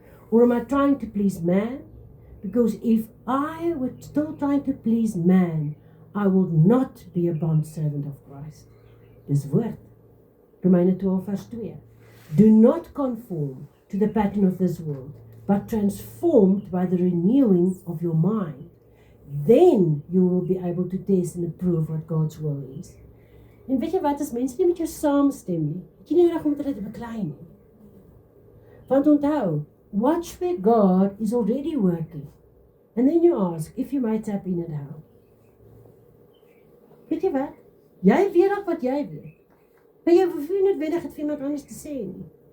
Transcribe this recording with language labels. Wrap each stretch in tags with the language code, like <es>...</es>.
<en>Or am I trying to please man? Because if I were still trying to please man, I would not be a bondservant of Christ.</en> <af>Dis woord. Romeine 12:2.</af> <en>Do not conform to the pattern of this world, but transformed by the renewing of your mind. Then you will be able to test and approve what God's will is.</en> <af>En weet jy wat, as mense nie met jou saamstem nie, het jy nie nodig om dit te beklei nie. Want onthou,</af> <en>watch where God is already working. And then you ask if you might tap in and how.</en> <af>Weet jy wat? Jy weet ook wat jy weet. Maar jy hoef nie noodwendig het vir iemand anders te sê nie.</af>